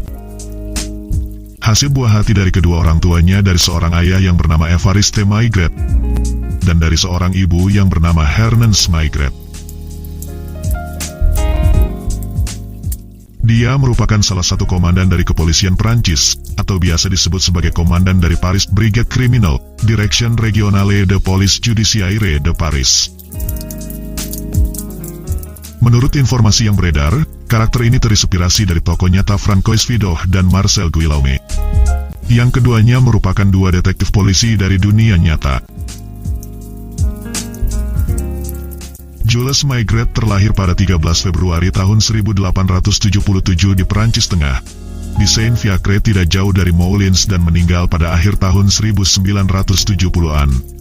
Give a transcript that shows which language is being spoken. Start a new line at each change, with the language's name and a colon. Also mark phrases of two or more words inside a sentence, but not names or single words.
Indonesian: Hasil buah hati dari kedua orang tuanya dari seorang ayah yang bernama Évariste Maigret, dan dari seorang ibu yang bernama Hermance Maigret. Dia merupakan salah satu komandan dari kepolisian Prancis, atau biasa disebut sebagai komandan dari Paris Brigade Criminal, Direction Régionale de Police Judiciaire de Paris. Menurut informasi yang beredar, karakter ini terinspirasi dari tokoh nyata Francois Vidocq dan Marcel Guillaume. Yang keduanya merupakan dua detektif polisi dari dunia nyata. Jules Maigret terlahir pada 13 Februari tahun 1877 di Prancis Tengah, di Saint-Fiacre tidak jauh dari Moulins, dan meninggal pada akhir tahun 1970-an.